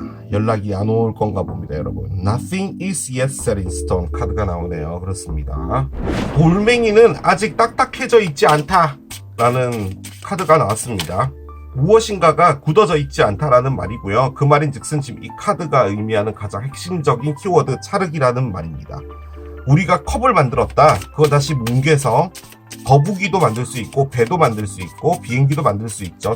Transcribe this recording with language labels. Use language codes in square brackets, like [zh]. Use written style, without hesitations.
[ko] 연락이 안 올 건가 봅니다, 여러분. [en] Nothing is yet set in stone [ko] 카드가 나오네요. 그렇습니다. 돌멩이는 아직 딱딱해져 있지 않다 라는 카드가 나왔습니다. 무엇인가가 굳어져 있지 않다라는 말이고요. 그 말인즉슨 지금 이 카드가 의미하는 가장 핵심적인 키워드 찰흙이라는 말입니다. 우리가 컵을 만들었다. 그거 다시 뭉개서 거북이도 만들 수 있고 배도 만들 수 있고 비행기도 만들 수 있죠.